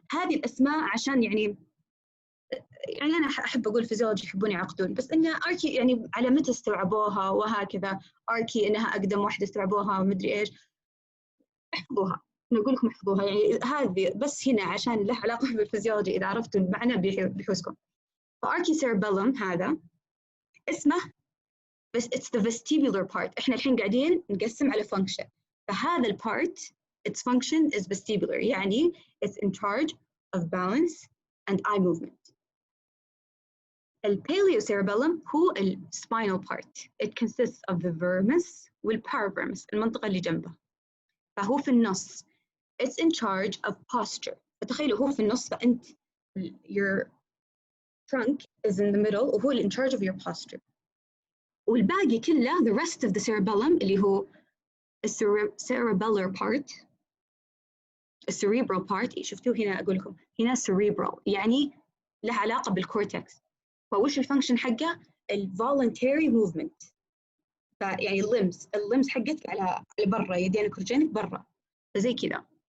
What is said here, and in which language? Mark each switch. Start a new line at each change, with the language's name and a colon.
Arabic: هذه الأسماء عشان يعني أنا أحب أقول فيزيولوجي يحبون يعقدون، بس إن أركي يعني على متى استوعبوها وهكذا، أركي إنها أقدم واحدة استوعبوها ومدري إيش، احفظوها، نقول لكم احفظوها يعني هذه بس هنا عشان له علاقة بالفيزيولوجي، إذا عرفتوا المعنى بيحوسكم. فأركي سيربيلم هذا اسمه بس
English: it's the vestibular part.
Arabic: احنا الحين قاعدين نقسم على function. فهذا البارت
English: its function is vestibular يعني it's in charge of balance and eye movement. Paleocerebellum هو spinal part. It consists of the vermis
Arabic: والparavermis المنطقة اللي جنبه. فهو في النص.
English: It's in charge of posture.
Arabic: فتخيلوا هو في النص فأنت
English: your trunk is in the middle وهو in charge of your posture.
Arabic: والباقي كله
English: the rest of the cerebellum
Arabic: اللي هو
English: cerebellar part cerebral part.
Arabic: شفتوه هنا أقول لكم هنا cerebral يعني له علاقة بالكورتكس. فوش الفانكشن حقه voluntary movement. فيعني اللمس حقتك على برا يدينك ورجلينك برا فزي كذا.